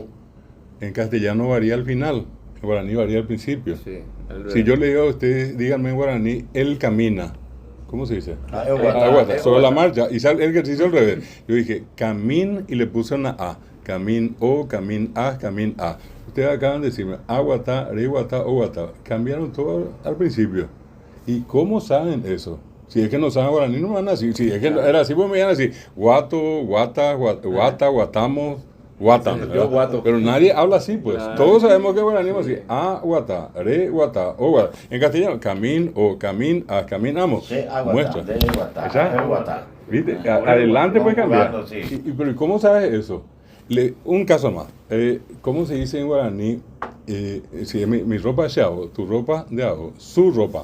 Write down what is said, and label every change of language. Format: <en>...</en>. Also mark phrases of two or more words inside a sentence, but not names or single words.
<es>En castellano varía al final, en guaraní varía al principio. Sí, Si yo le digo a ustedes, díganme en guaraní, él camina. ¿Cómo se dice?</es> <gn>Aguata,</gn> <es>sobre la marcha. Y sale el ejercicio al revés. Yo dije, camín y le puse una A. Camín o, camín a. Ustedes acaban de decirme,</es> <gn>aguata, reguata, o guata.</gn> <es>Cambiaron todo al principio. ¿Y cómo saben eso? Si es que no saben guaraní, no van a decir. Si es que era así, pues me iban a decir, guato, guata, guatamos. Guatan, Sí, ¿verdad? guato. Pero nadie habla así, pues. Claro. Todos sabemos que guaraní es así. A,</es> <gn>guata, re, guata, o guata.</gn> <es>En castellano, camín o caminamos.</es> <gn>Sí, aguatá,</gn> <es>Muestra.</es> <gn>de guatá,</gn> <es>Esa-</es> <gn>aguatá.</gn> <es>¿Viste? Adelante puedes cambiar. Jugando, sí. Pero ¿cómo sabes eso? Un caso más. ¿Cómo se dice en guaraní? Si mi ropa es chavo, tu ropa de ajo, su ropa.</es>